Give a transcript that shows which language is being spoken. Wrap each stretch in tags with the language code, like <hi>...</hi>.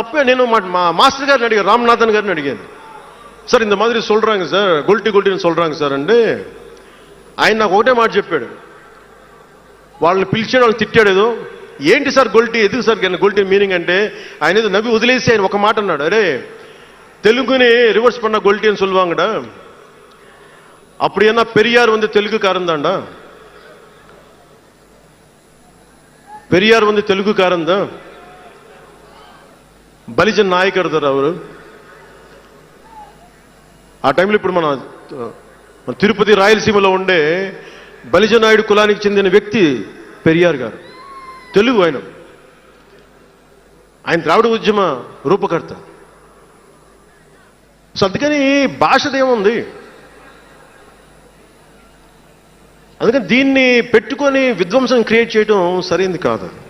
<te>నేను మా మాస్టర్ గారిని అడిగాను, రామ్నాథన్ గారిని అడిగాను, సార్</te> <ta>இந்த மாதிரி சொல்றாங்க சார்,</ta> <te>గొల్టిని</te> <ta>சொல்றாங்க</ta> <te>సార్ అంటే ఆయన నాకు ఒకటే మాట చెప్పాడు. వాళ్ళని పిలిచాడు, వాళ్ళని తిట్టాడు. ఏదో ఏంటి సార్ గొల్టీ, ఎందుకు సార్ గొల్టీ మీనింగ్ అంటే ఆయన ఏదో నవ్వి వదిలేసి ఆయన ఒక మాట అన్నాడు.</te> <ta>అరే தெலுங்குని ரிவர்ஸ் பண்ண கொல்ட்டின்னு சொல்லுவாங்கடா, அப்படி என்ன பெரியார் வந்து தெலுங்குக்காரன் தான்டா, பெரியார் வந்து தெலுங்குக்காரன் தான்,</ta> <te>బలిజన్ నాయకర్ దారు అవరు. ఆ టైంలో ఇప్పుడు మన తిరుపతి రాయలసీమలో ఉండే బలిజ నాయుడు కులానికి చెందిన వ్యక్తి పెరియార్ గారు, తెలుగు. ఆయన ద్రావిడ ఉద్యమ రూపకర్త. సో అందుకని భాషదేముంది, అందుకని దీన్ని పెట్టుకొని విధ్వంసం క్రియేట్ చేయడం సరైంది కాదు.</te>